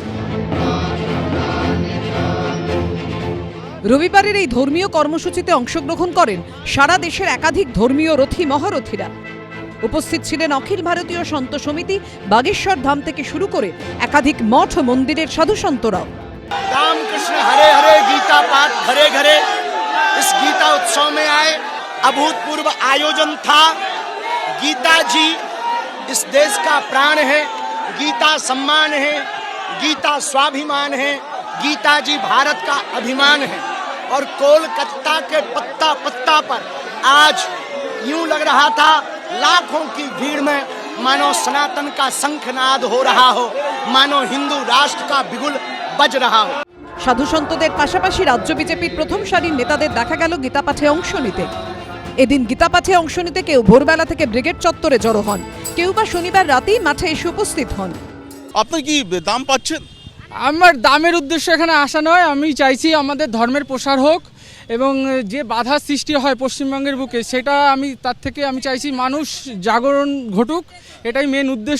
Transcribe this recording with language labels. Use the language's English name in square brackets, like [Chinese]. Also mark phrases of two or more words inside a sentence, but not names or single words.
[Bangla] রবিবারের এই ধর্মীয় কর্মসূচিতে অংশগ্রহণ করেন সারা দেশের একাধিক ধর্মীয় রথী মহারথীরা। উপস্থিত ছিলেন অখিল ভারতীয় সন্ত সমিতি, বাগেশ্বর ধাম থেকে শুরু করে একাধিক মঠ ও মন্দিরের সাধু সন্তরাও। [Hindi] रामकृष्ण हरे हरे गीता पाठ घरे घरे इस गीता उत्सव में आए। अभूतपूर्व आयोजन था। गीता जी इस देश का प्राण है, गीता सम्मान है, गीता स्वाभिमान है, गीता जी भारत का अभिमान है। और कोलकाता के पत्ता पत्ता पर आज यूं लग रहा था लाखों की भीड़ में मानो सनातन का शंखनाद हो रहा हो, मानो हिंदू राष्ट्र का बिगुल बज रहा हो। [Bangla] সাধুসন্তদের পাশাপাশি রাজ্য বিজেপির প্রথম সারির নেতাদের দেখা গেল গীতাপাঠে অংশ নিতে। এদিন গীতাপাঠে অংশ নিতে কেউ ভোরবেলা থেকে ব্রিগেড চত্বরে জড়ো হন, কেউ বা শনিবার রাতেই মাঠে এসে উপস্থিত হন। আপনি কি দাম পাচ্ছেন? আমার দামের উদ্দেশ্য এখানে আসা নয়, আমি চাইছি আমাদের ধর্মের প্রসার হোক এবং যে বাধা সৃষ্টি হয় পশ্চিমবঙ্গের বুকে সেটা তার থেকে আমি চাইছি মানুষ জাগরণ ঘটুক, এটাই মেন উদ্দেশ্য।